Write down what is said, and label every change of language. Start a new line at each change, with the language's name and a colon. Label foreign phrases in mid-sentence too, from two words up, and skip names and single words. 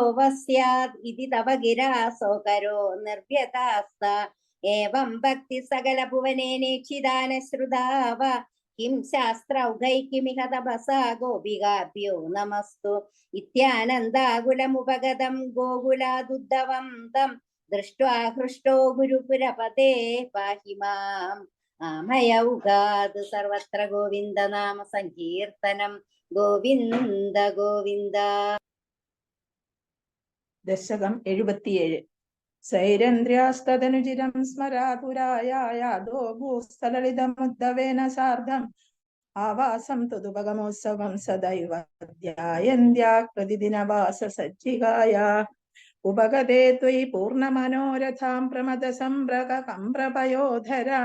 Sanskrit: व स्यात् इति तव गिरा सोकरो निर्व्यतास्ता एवं भक्ति सकल भुवने नेक्षिदान श्रुता वा किं शास्त्रौघैकिमिह तपसा गोपिकाभ्यो नमस्तु इत्यानन्दाकुलमुपगतं गोकुलादुद्धवं तं दृष्ट्वा हृष्टो गुरुपुरपते पाहि माम् आमयौगाद् सर्वत्र गोविन्द नाम सङ्कीर्तनं गोविन्द गोविन्द. ദശകം 77. സൈരന്ദ്ര്യാസ്തനുചിരം സ്മരാതുരായാദോ ഭൂസ്ഥലളിതമുദ്ധവേന സാർദ്ധം ആവാസം തുതുപഗമോത്സവം സദൈവ ധ്യായന്ത്യാ പ്രതിദിനവാസ സജ്ജികായ ഉപഗതേ ത്വയി പൂർണ്ണമനോരഥാം പ്രമദസംഭ്രകംപ്രപയോധരാം